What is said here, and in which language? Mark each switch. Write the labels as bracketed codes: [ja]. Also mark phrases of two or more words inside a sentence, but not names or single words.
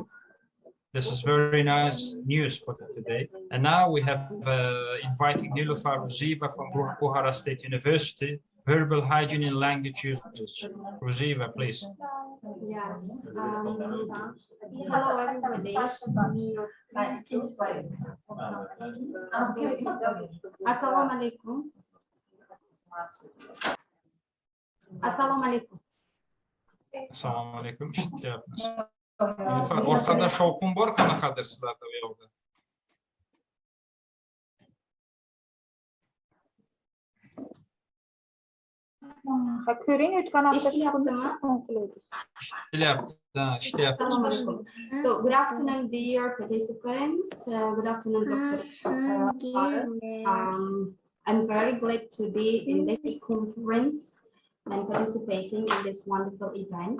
[en] This is very nice news for today. And now we have inviting Nilufar Ruziva from Bukhara State University, verbal hygiene in language usage. Ruziva, please. Yes. Hello, everybody. [ar] Assalamu alaikum. Assalamu alaikum. Assalamu alaikum. [uz] Ortada shovqin bor qanaqadir sizlarda bu yoqda? Ko'ring, o'tgan hafta [ar] Assalamu alaikum. [en] So, good afternoon, dear participants. Good afternoon, Dr. I'm very glad to be in this conference and participating in this wonderful event.